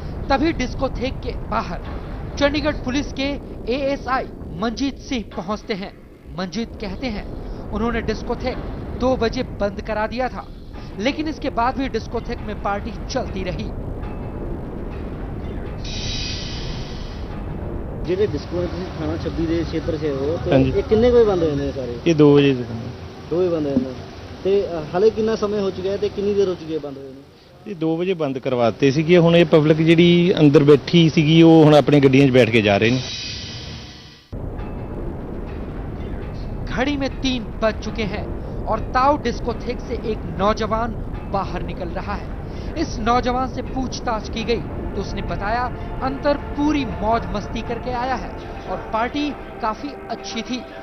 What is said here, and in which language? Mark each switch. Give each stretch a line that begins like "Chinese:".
Hindi: तभी डिस्कोथेक के बाहर चंडीगढ़ पुलिस के ASI मंजीत सिंह पहुंचते हैं। मंजीत कहते हैं उन्होंने डिस्कोथेक 2 बजे बंद करा दिया था, लेकिन इसके बाद भी डिस्कोथेक में पार्टी चलती रही।
Punjabi: ਜਿਹੜੇ ਡਿਸਕੋ ਥਾਣਾ 26 ਦੇ ਖੇਤਰ 'ਚ ਹੋ ਤੇ ਇਹ ਕਿੰਨੇ ਕੋਈ ਬੰਦ ਹੋਏ ਨੇ ਸਾਰੇ? ਇਹ 2 ਵਜੇ ਦੇ 2 ਵਜੇ ਬੰਦ ਹੋਏ ਨੇ ਤੇ ਹਾਲੇ ਕਿੰਨਾ ਸਮੇਂ ਹੋ ਚੁੱਕਿਆ ਹੈ ਤੇ ਕਿੰਨੀ ਦੇਰ ਹੋ ਚੁੱਕੀ ਹੈ ਬੰਦ ਹੋਏ ਨੇ? ਇਹ 2 ਵਜੇ ਬੰਦ ਕਰਵਾਤੇ ਸੀਗੇ। ਹੁਣ ਇਹ ਪਬਲਿਕ ਜਿਹੜੀ ਅੰਦਰ ਬੈਠੀ ਸੀਗੀ ਉਹ ਹੁਣ ਆਪਣੀ ਗੱਡੀਆਂ 'ਚ ਬੈਠ ਕੇ ਜਾ ਰਹੇ ਨੇ।
Hindi: घड़ी में 3 बज चुके हैं और ताऊ डिस्कोथेक से एक नौजवान बाहर निकल रहा है। इस नौजवान से पूछताछ की गई तो उसने बताया अंतर पूरी मौज मस्ती करके आया है और पार्टी काफी अच्छी थी।